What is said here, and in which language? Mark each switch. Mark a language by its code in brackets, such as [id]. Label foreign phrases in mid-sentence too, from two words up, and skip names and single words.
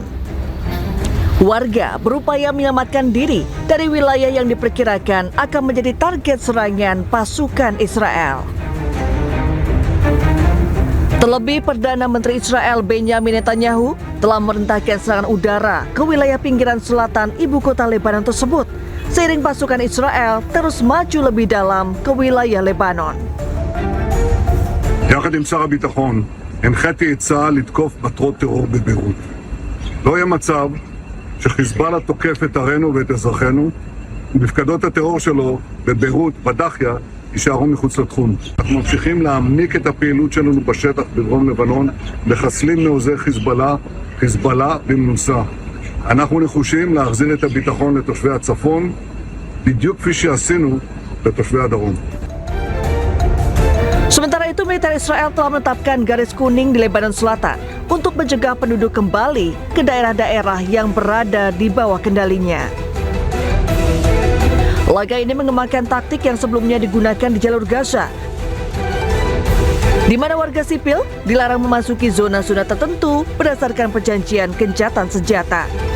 [id] Warga berupaya menyelamatkan diri dari wilayah yang diperkirakan akan menjadi target serangan pasukan Israel. Terlebih Perdana Menteri Israel Benjamin Netanyahu telah memerintahkan serangan udara ke wilayah pinggiran selatan ibu kota Lebanon tersebut, seiring pasukan Israel terus maju lebih dalam ke wilayah Lebanon. [he] יחד עם שר הביטחון הנחיתי את צה"ל לתקוף מטרות טרור בביירות. לא יהיה מצב שחיזבאללה תוקף את ערינו ואת אזרחינו, ומפקדות הטרור שלו בביירות, בדחיה, יישארו מחוץ לתחום. אנחנו ממשיכים להעמיק את הפעילות שלנו בשטח בדרום לבנון, מחסלים מעוזי חיזבאללה במנוסה. אנחנו נחושים להחזיר את הביטחון לתושבי הצפון, בדיוק כפי שעשינו לתושבי הדרום. [id] Sementara itu, militer Israel telah menetapkan garis kuning di Lebanon Selatan untuk mencegah penduduk kembali ke daerah-daerah yang berada di bawah kendalinya. Laga ini mengembangkan taktik yang sebelumnya digunakan di jalur Gaza, di mana warga sipil dilarang memasuki zona-zona tertentu berdasarkan perjanjian gencatan senjata.